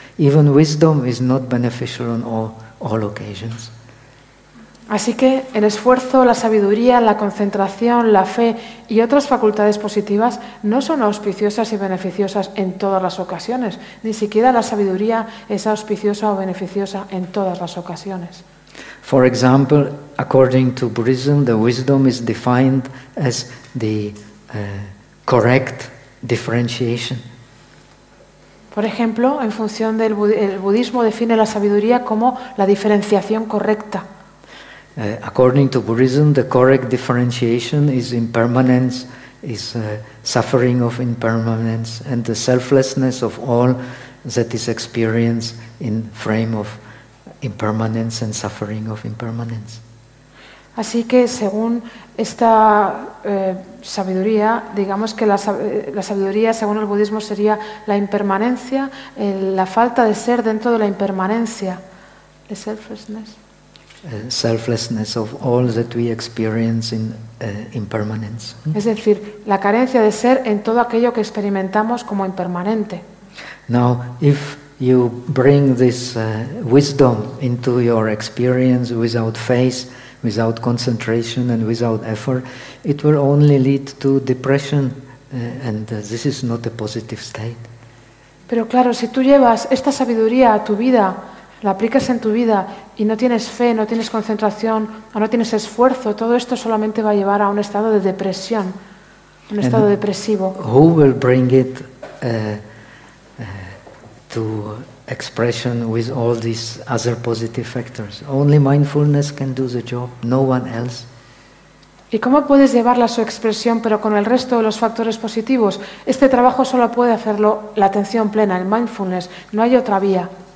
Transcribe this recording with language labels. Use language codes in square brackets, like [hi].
[en] Even wisdom is not beneficial on all occasions. [es] Así que el esfuerzo, la sabiduría, la concentración, la fe y otras facultades positivas no son auspiciosas y beneficiosas en todas las ocasiones. Ni siquiera la sabiduría es auspiciosa o beneficiosa en todas las ocasiones. [en] For example, according to Buddhism, the wisdom is defined as the correct differentiation. [es] Por ejemplo, en función del el budismo define la sabiduría como la diferenciación correcta. [en] According to Buddhism, the correct differentiation is impermanence, is suffering of impermanence, and the selflessness of all that is experienced in frame of impermanence and suffering of impermanence. [es] Así que según esta sabiduría, digamos que la sabiduría según el budismo sería la impermanencia, la falta de ser dentro de la impermanencia, [en] the selflessness. Selflessness of all that we experience in impermanence. [es] Es decir, la carencia de ser en todo aquello que experimentamos como impermanente. [en] Now, if you bring this wisdom into your experience without faith, without concentration and without effort, it will only lead to depression, and this is not a positive state. [es] Pero claro, si tú llevas esta sabiduría a tu vida, la aplicas en tu vida y no tienes fe, no tienes concentración o no tienes esfuerzo, todo esto solamente va a llevar a un estado de depresión, un estado depresivo. [en] Who will bring it to expression with all these other positive factors? Only mindfulness can do the job, no one else. [es] ¿Y cómo puedes llevarla a su expresión pero con el resto de los factores positivos? Este trabajo solo puede hacerlo la atención plena, el mindfulness, no hay otra vía.